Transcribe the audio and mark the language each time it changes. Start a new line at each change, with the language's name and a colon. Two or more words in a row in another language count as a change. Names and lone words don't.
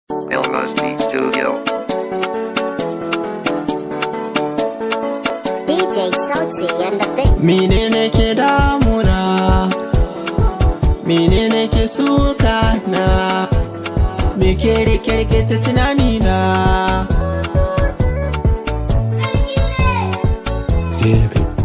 Hausa: Elmo's Beat Studio. D J Sauti
English: and the Big
Hausa: Menene ke damuna? Menene ke suka na? Me ke rike-rike ta tunani na? Sai da kai.